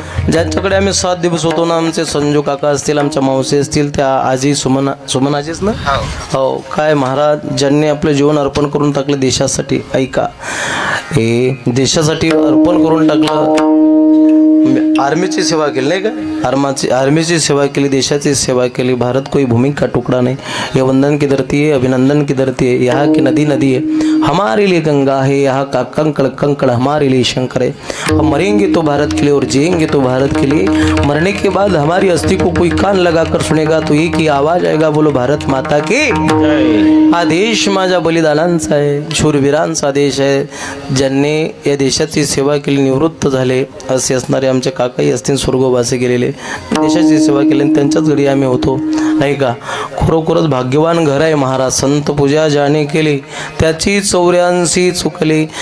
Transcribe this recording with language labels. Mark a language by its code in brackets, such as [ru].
[mr] ज्यांच्याकडे आम्ही 7 दिवस होतो ना, आमचे संजू काका असतील, आमच्या मावशी असतील, त्या आजी सुमन आजीच ना. हो, काय महाराज ज्यांनी आपलं जीवन अर्पण करून टाकलं देशासाठी. ऐका, हे देशासाठी अर्पण करून टाकलं. आर्मीची सेवा केली नाही का, आर्मीची सेवा केली, देशाची सेवा केली. [hi] भारत कोई भूमि का टुकड़ा नहीं, ये वंदन की धरती है, अभिनंदन की धरती है. यहाँ की नदी नदी है, हमारे लिए गंगा है. यहाँ का कंकड़ कंकड़ हमारे लिए शंकर है. हम मरेंगे तो भारत के लिए और जिएंगे तो भारत के लिए. मरने के बाद हमारी अस्थि को कोई कान लगाकर सुनेगा तो एक ही आवाज आएगा, बोलो भारत माता की. [mr] हा देश माझ्या बलिदानांचा आहे, शूरवीरांचा देश आहे. ज्यांनी या देशाची सेवा केली, निवृत्त झाले असे असणारे आमचे काकाही असतील, स्वर्गवासी गेलेले, देशाची सेवा केली, त्यांच्याच घरी आम्ही होतो. नाही का, खरोखरच भाग्यवान घर आहे महाराज. संत पूजा ज्याने केली त्याची 84 चुकली.